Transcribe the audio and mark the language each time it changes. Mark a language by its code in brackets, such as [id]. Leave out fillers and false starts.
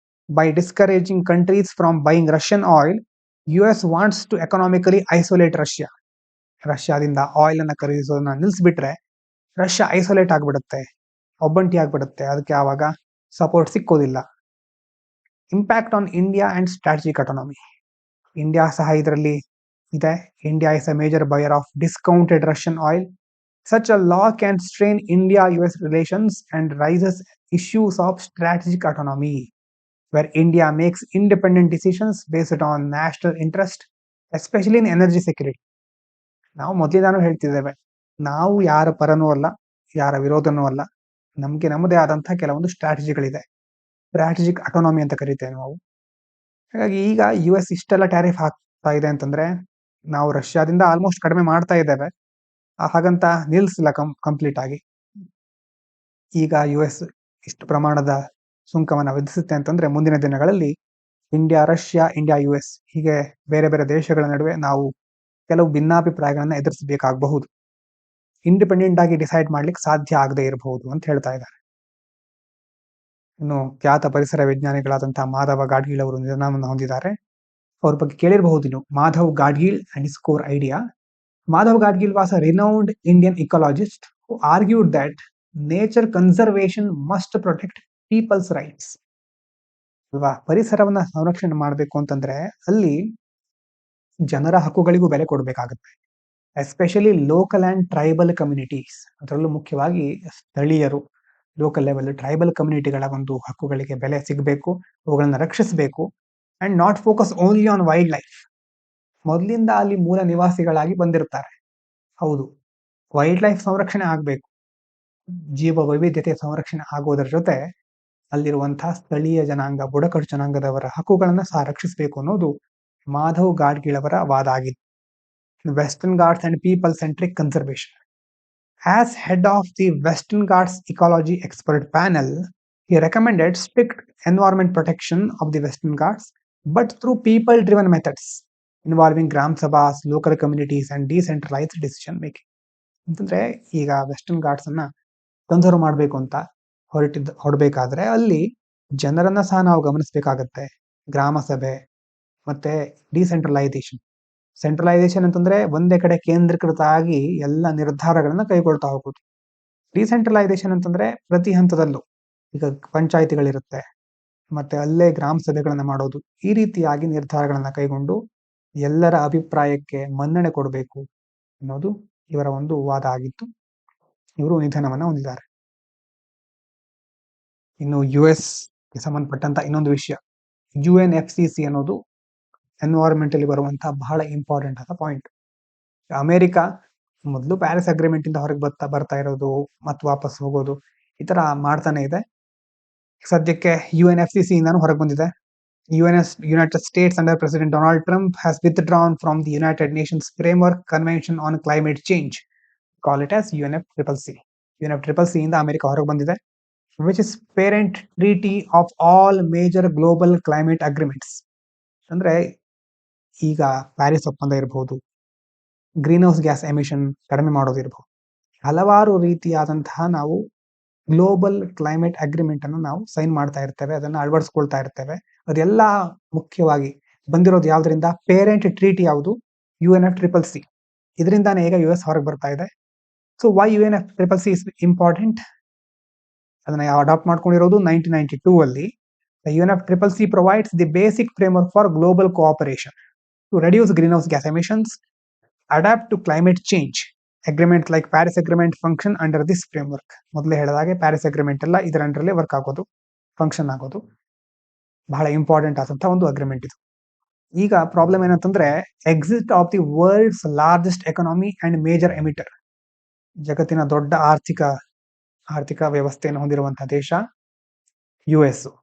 [en] By discouraging countries from buying Russian oil, US wants to economically isolate Russia. [kn] ರಷ್ಯಾದಿಂದ oil ಅನ್ನ ಖರೀದಿಸೋದನ್ನ ನಿಲ್ಲಿಸ್ಬಿಟ್ರೆ Russia isolate ಆಗ್ಬಿಡುತ್ತೆ, ಒಬ್ಬಂಟಿ ಆಗ್ಬಿಡುತ್ತೆ, ಅದಕ್ಕೆ ಆವಾಗ support ಸಿಕ್ಕೋದಿಲ್ಲ. [en] Impact on India and strategic autonomy. [kn] India ಸಹ ಇದರಲ್ಲಿ ಇದೆ. [en] India is a major buyer of discounted Russian oil. Such a law can strain India-US relations and raises issues of strategic autonomy, where India makes independent decisions based on national interest, especially in energy security. [kn] ನಾವು ಮೊದಲಿಂದಾನು ಹೇಳ್ತಿದ್ದೇವೆ, ನಾವು ಯಾರ ಪರನೂ ಅಲ್ಲ, ಯಾರ ವಿರೋಧನೂ ಅಲ್ಲ. ನಮಗೆ ನಮ್ಮದೇ ಆದಂತಹ ಕೆಲವೊಂದು ಸ್ಟ್ರಾಟಜಿಗಳಿದೆ. ಸ್ಟ್ರಾಟಜಿಕ್ ಅಟೋನಮಿ ಅಂತ ಕರಿತೇವೆ ನಾವು. ಹಾಗಾಗಿ ಈಗ US ಇಷ್ಟೆಲ್ಲ ಟ್ಯಾರಿಫ್ ಹಾಕ್ತಾ ಇದೆ ಅಂತಂದ್ರೆ ನಾವು ರಷ್ಯಾದಿಂದ ಆಲ್ಮೋಸ್ಟ್ ಕಡಿಮೆ ಮಾಡ್ತಾ ಇದ್ದೇವೆ. ಹಾಗಂತ ನಿಲ್ಸಿಲ್ಲ ಕಂಪ್ಲೀಟ್ ಆಗಿ. ಈಗ US ಇಷ್ಟು ಪ್ರಮಾಣದ ಸುಂಕವನ್ನು ವಿಧಿಸುತ್ತೆ ಅಂತಂದ್ರೆ ಮುಂದಿನ ದಿನಗಳಲ್ಲಿ ಇಂಡಿಯಾ ರಷ್ಯಾ, ಇಂಡಿಯಾ US ಹೀಗೆ ಬೇರೆ ಬೇರೆ ದೇಶಗಳ ನಡುವೆ ನಾವು ಕೆಲವು ಭಿನ್ನಾಭಿಪ್ರಾಯಗಳನ್ನ ಎದುರಿಸಬೇಕಾಗಬಹುದು. ಇಂಡಿಪೆಂಡೆಂಟ್ ಆಗಿ ಡಿಸೈಡ್ ಮಾಡ್ಲಿಕ್ಕೆ ಸಾಧ್ಯ ಆಗದೆ ಇರಬಹುದು ಅಂತ ಹೇಳ್ತಾ ಇದ್ದಾರೆ. ಇನ್ನು ಖ್ಯಾತ ಪರಿಸರ ವಿಜ್ಞಾನಿಗಳಾದಂತಹ ಮಾಧವ ಗಾಡ್ಗೀಳ್ ಅವರು ನಿಧನವನ್ನು ಹೊಂದಿದ್ದಾರೆ. ಅವ್ರ ಬಗ್ಗೆ ಕೇಳಿರಬಹುದು ನೀವು, Madhav Gadgil [en] And his core idea. Madhav Gadgil was a renowned Indian ecologist who argued that nature conservation must protect people's rights. [kn] ಅಲ್ವಾ, ಪರಿಸರವನ್ನ ಸಂರಕ್ಷಣೆ ಮಾಡಬೇಕು ಅಂತಂದ್ರೆ ಅಲ್ಲಿ ಜನರ ಹಕ್ಕುಗಳಿಗೂ ಬೆಲೆ ಕೊಡಬೇಕಾಗುತ್ತೆ. [en] especially local and tribal communities, [kn] ಅದರಲ್ಲೂ ಮುಖ್ಯವಾಗಿ ಸ್ಥಳೀಯರು, ಲೋಕಲ್ ಲೆವೆಲ್ ಟ್ರೈಬಲ್ ಕಮ್ಯುನಿಟಿಗಳ ಒಂದು ಹಕ್ಕುಗಳಿಗೆ ಬೆಲೆ ಸಿಗಬೇಕು, ಅವುಗಳನ್ನ ರಕ್ಷಿಸಬೇಕು. [en] And not focus only on wildlife. [kn] ಮೊದಲಿಂದ ಅಲ್ಲಿ ಮೂಲ ನಿವಾಸಿಗಳಾಗಿ ಬಂದಿರ್ತಾರೆ. ಹೌದು, ವೈಲ್ಡ್ ಲೈಫ್ ಸಂರಕ್ಷಣೆ ಆಗಬೇಕು, ಜೀವ ವೈವಿಧ್ಯತೆ ಸಂರಕ್ಷಣೆ ಆಗೋದರ ಜೊತೆ ಅಲ್ಲಿರುವಂತಹ ಸ್ಥಳೀಯ ಜನಾಂಗ, ಬುಡಕಟ್ಟು ಜನಾಂಗದವರ ಹಕ್ಕುಗಳನ್ನ ಸಹ ರಕ್ಷಿಸಬೇಕು ಅನ್ನೋದು ಮಾಧವ್ ಗಾಡ್ಗೀಳ್ ಅವರ ವಾದ ಆಗಿತ್ತು. [en] Western Ghats and people centric conservation. As head of the Western Ghats ecology expert panel, he recommended strict environment protection of the Western Ghats, but through people-driven methods involving Gram Sabhas, local communities and decentralized decision making. [kn] ಅಂತಂದ್ರೆ ಈಗ western Ghats ಅನ್ನ conserve ಮಾಡಬೇಕು ಅಂತ ಹೊರಡಬೇಕಾದ್ರೆ ಅಲ್ಲಿ ಜನರನ್ನ ಸಹ ನಾವು ಗಮನಿಸಬೇಕಾಗತ್ತೆ. ಗ್ರಾಮ ಸಭೆ ಮತ್ತೆ ಡಿಸೆಂಟ್ರಲೈಸೇಷನ್. ಸೆಂಟ್ರಲೈಸೇಷನ್ ಅಂತಂದ್ರೆ ಒಂದೇ ಕಡೆ ಕೇಂದ್ರೀಕೃತ ಆಗಿ ಎಲ್ಲ ನಿರ್ಧಾರಗಳನ್ನ ಕೈಗೊಳ್ತಾ ಹೋಗೋದು. ಡಿಸೆಂಟ್ರಲೈಸೇಷನ್ ಅಂತಂದ್ರೆ ಪ್ರತಿ ಹಂತದಲ್ಲೂ ಈಗ ಪಂಚಾಯಿತಿಗಳಿರುತ್ತೆ, ಮತ್ತೆ ಅಲ್ಲೇ ಗ್ರಾಮ ಸಭೆಗಳನ್ನ ಮಾಡೋದು, ಈ ರೀತಿಯಾಗಿ ನಿರ್ಧಾರಗಳನ್ನ ಕೈಗೊಂಡು ಎಲ್ಲರ ಅಭಿಪ್ರಾಯಕ್ಕೆ ಮನ್ನಣೆ ಕೊಡಬೇಕು ಅನ್ನೋದು ಇವರ ಒಂದು ವಾದ ಆಗಿತ್ತು. ಇವರು ನಿಧನವನ್ನ ಹೊಂದಿದ್ದಾರೆ. ಇನ್ನು US ಗೆ ಸಂಬಂಧಪಟ್ಟಂತ ಇನ್ನೊಂದು ವಿಷಯ, UNFCC ಅನ್ನೋದು ಎನ್ವೈರನ್ಮೆಂಟಲ್ಲಿ ಬರುವಂತಹ ಬಹಳ ಇಂಪಾರ್ಟೆಂಟ್ ಆದ ಪಾಯಿಂಟ್. ಅಮೆರಿಕ ಮೊದಲು ಪ್ಯಾರಿಸ್ ಅಗ್ರಿಮೆಂಟ್ ಇಂದ ಹೊರಗೆ ಬರ್ತಾ ಇರೋದು ಮತ್ತು ವಾಪಸ್ ಹೋಗೋದು ಈ ತರ ಮಾಡ್ತಾನೆ ಇದೆ. ಸದ್ಯಕ್ಕೆ UNFCC ಇಂದಾನು ಹೊರಗೆ ಬಂದಿದೆ. [en] United States under President Donald Trump has withdrawn from the United Nations Framework Convention on Climate Change. Call it as UNFCCC. [kn] UNFCCC ಇಂದ ಅಮೆರಿಕ ಹೊರಗೆ ಬಂದಿದೆ. [en] Which is parent treaty of all major global climate agreements. [kn] ಅಂದ್ರೆ ಈಗ Paris ಒಪ್ಪಂದ ಇರಬಹುದು, green house gas emission ಕಡಿಮೆ ಮಾಡೋದಿರಬಹುದು, ಹಲವಾರು ರೀತಿಯಾದಂತಹ ನಾವು ಗ್ಲೋಬಲ್ ಕ್ಲೈಮೇಟ್ ಅಗ್ರಿಮೆಂಟ್ ಅನ್ನು ನಾವು ಸೈನ್ ಮಾಡ್ತಾ ಇರ್ತೇವೆ, ಅದನ್ನ ಅಳವಡಿಸ್ಕೊಳ್ತಾ ಇರ್ತೇವೆ. ಅದೆಲ್ಲ ಮುಖ್ಯವಾಗಿ ಬಂದಿರೋದು ಯಾವ್ದ್ರಿಂದ? ಪೇರೆಂಟ್ ಟ್ರೀಟಿ ಯಾವುದು? UNFCCC. ಇದರಿಂದಾನೇ ಈಗ US ಹೊರಗೆ ಬರ್ತಾ ಇದೆ. [en] So why UNFCCC is important? [kn] ಅದನ್ನ ಅಡಾಪ್ಟ್ ಮಾಡ್ಕೊಂಡಿರೋದು 1992 ಅಲ್ಲಿ. [en] UNFCCC provides the basic framework for global cooperation to reduce greenhouse gas emissions, adapt to climate change. Agreements like Paris Agreement function under this framework. [kn] ಮೊದಲೇ ಹೇಳಿದಾಗೆ Paris agreement ಎಲ್ಲ ಇದರ ಅಂಡರಲ್ಲೇ work ಆಗೋದು, function ಆಗೋದು. ಬಹಳ ಇಂಪಾರ್ಟೆಂಟ್ ಆದಂತ ಒಂದು ಅಗ್ರಿಮೆಂಟ್ ಇದು. ಈಗ ಪ್ರಾಬ್ಲಮ್ ಏನಂತಂದ್ರೆ, [en] Exit of the world's largest economy and major emitter. [kn] ಜಗತ್ತಿನ ದೊಡ್ಡ ಆರ್ಥಿಕ ವ್ಯವಸ್ಥೆಯನ್ನು ಹೊಂದಿರುವಂತಹ ದೇಶ US.